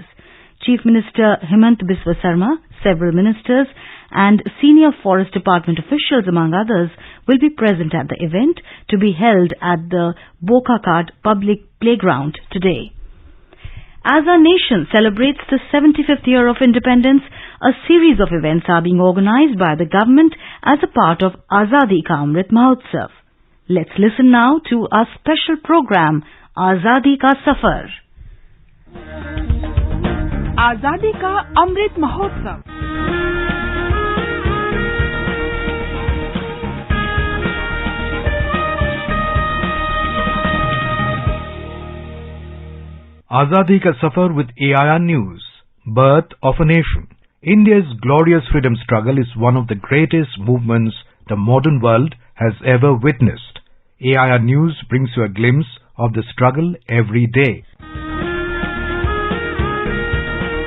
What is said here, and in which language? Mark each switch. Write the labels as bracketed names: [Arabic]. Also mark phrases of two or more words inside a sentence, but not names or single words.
[English] Chief Minister Himant Biswa Sarma, several ministers and senior Forest Department officials, among others, will be present at the event to be held at the Bokakat Public Playground today. As our nation celebrates the 75th year of independence, a series of events are being organized by the government as a part of Azadi Ka Amrit Mahotsav. Let's listen now to our special program, Azadi Ka Safar. Azadi Ka Amrit Mahotsav. Azadi Ka Safar with AIR News. Birth of a Nation. India's glorious freedom struggle is one of the greatest movements the modern world has ever witnessed. AIR News brings you a glimpse of the struggle every day.